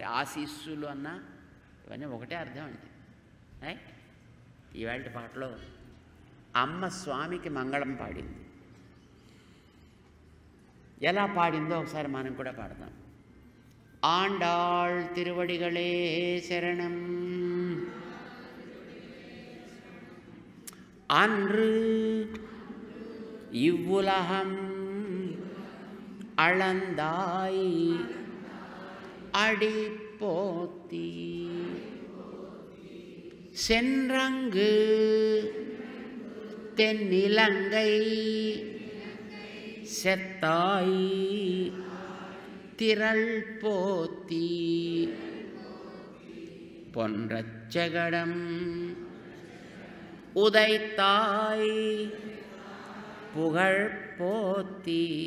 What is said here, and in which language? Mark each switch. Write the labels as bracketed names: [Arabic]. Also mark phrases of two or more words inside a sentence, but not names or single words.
[Telugu] ఆశీస్సులు అన్న, ఇవన్నీ ఒకటే అర్థం అండి. రైట్. ఈవేళ పాటలో అమ్మ స్వామికి మంగళం పాడింది. ఎలా పాడిందో ఒకసారి మనం కూడా పాడదాం. [Tamil] ஆண்டாள் திருவடிகளே சரணம் அன்று இவ்வுலகம் அளந்தாய் அடிப்போத்தி சென்றங்கு தென்னிலங்கை செத்தாய் திரள் போத்தி பொன்றச்சகடம் உதைத்தாய் புகழ் போத்தி